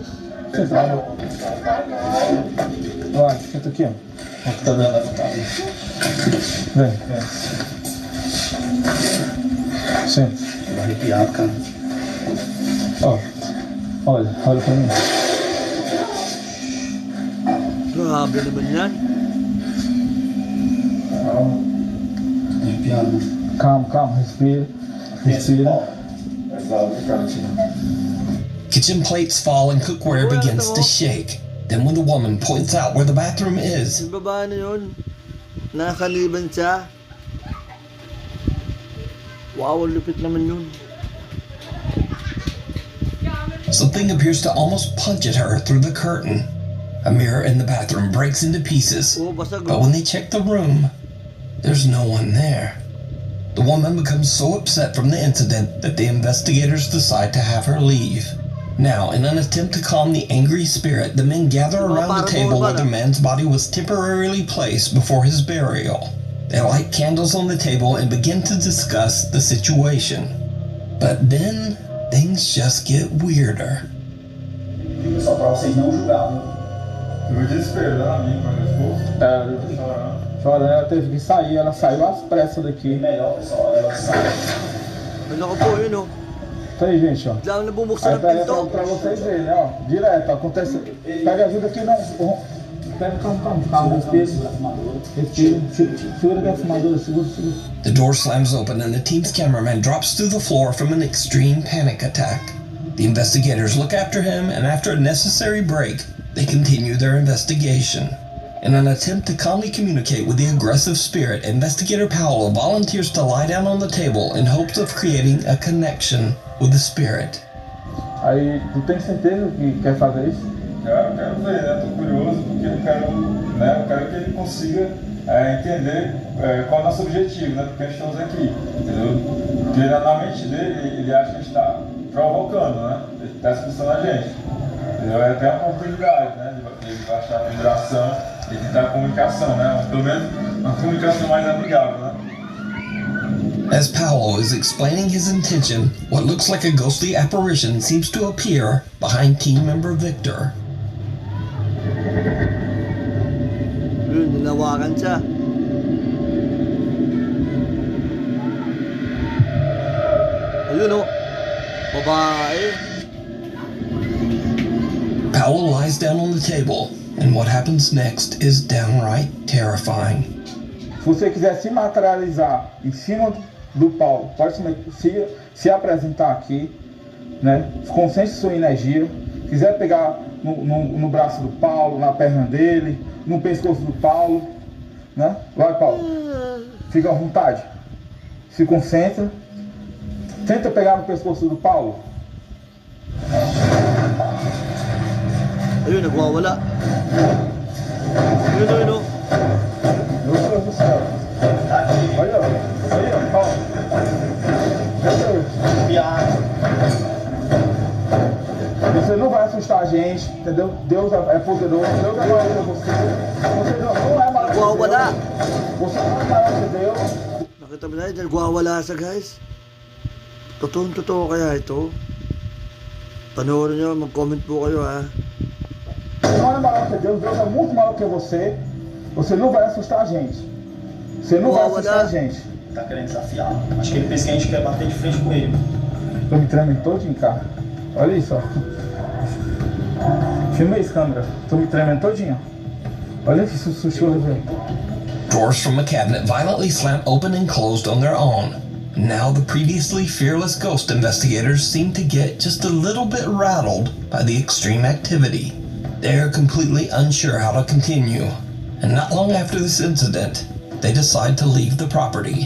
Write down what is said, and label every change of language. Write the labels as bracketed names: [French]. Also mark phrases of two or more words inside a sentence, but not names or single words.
[Portuguese] Senta. Vai, senta aqui, ó. Tá dando a cara. Vem. Senta. Tô arrepiado, cara. Ó, olha pra mim. [Filipino] Grabe naman yan. [Portuguese] Arrepiado. Calma, respira. [English] Kitchen plates fall and cookware begins to shake. Then when the woman points out where the bathroom is, [Filipino] Yung babae na yun, nakaliban siya. Wow, lupit naman yun. [English] something appears to almost punch at her through the curtain. A mirror in the bathroom breaks into pieces, [Filipino] Oo, basag. [English] but when they check the room, there's no one there. The woman becomes so upset from the incident that the investigators decide to have her leave. Now, in an attempt to calm the angry spirit, the men gather around the table where the man's body was temporarily placed before his burial. They light candles on the table and begin to discuss the situation. But then, things just get weirder. [Portuguese] Só pra vocês não julgarem. Eu desespero, né, amigo, quando eu Chorando, ela teve que sair, ela saiu às pressas daqui. Melhor, pessoal, ela sai. [Filipino] Ano ko po yun, [Portuguese] Isso aí, gente, ó. [Filipino] Bigla na bumuksan [Portuguese] Aí [Filipino] ng [Portuguese] pega [Filipino] pinto. [Portuguese] pra vocês verem, né, ó. Direto, acontece. Pega ajuda aqui, não. Pega, calma, respira, segura a fumadora, segura. [English] The door slams open and the team's cameraman drops through the floor from an extreme panic attack. The investigators look after him, and after a necessary break, they continue their investigation. In an attempt to calmly communicate with the aggressive spirit, Investigator Powell volunteers to lie down on the table in hopes of creating a connection with the spirit. [Portuguese] Aí, tu tem certeza que quer fazer isso? quero ver, né? Tô curioso porque eu quero que ele consiga entender qual é o nosso objetivo, né? Porque a gente estamos aqui, entendeu? Porque na mente dele, ele acha que a gente está provocando, né? Ele está expulsando a gente. Entendeu? É até uma oportunidade, né? De baixar a vibração e tentar a comunicação, né? Pelo menos uma comunicação mais amigável, né? [English] As Powell is explaining his intention, what looks like a ghostly apparition seems to appear behind team member Victor. [Filipino] Yun, ninawakan siya. Ayun o. Babae. [English] Powell lies down on the table, and what happens next is downright terrifying. [Portuguese] Se você quiser se materializar em cima do palco, pode se apresentar aqui, né? Concentre sua energia. Se quiser pegar no braço do Paulo, na perna dele, no pescoço do Paulo, né? Vai, Paulo. Fica à vontade. Se concentra. Tenta pegar no pescoço do Paulo. [Filipino] Ayun, nagwawala. Ayun, oh. [Portuguese] Meu Deus do céu. Olha, Paulo. Meu Deus. Você não vai assustar a gente, entendeu? Deus é poderoso, Deus é maior que você. Você não é maior que [Filipino] Nagwawala. [Portuguese] Deus. Você não é maior que Deus. [Filipino] Nakita mo na yun, nagwawala siya guys. Totoo kaya ito? Panoorin nyo, mag-comment po kayo ha. [Portuguese] Você não é maior que Deus, Deus é muito maior que você. Você não vai assustar a gente. Você não vai assustar a gente. Tá querendo desafiar. Acho que ele pensa que a gente quer bater de frente com ele. Tô me tremendo todinho, cara. Olha isso, ó. Filma isso, câmera. Tô me tremendo todinho. Olha que susto, velho. [English] Doors from a cabinet violently slam open and closed on their own. Now the previously fearless ghost investigators seem to get just a little bit rattled by the extreme activity. They're completely unsure how to continue, and not long after this incident, they decide to leave the property.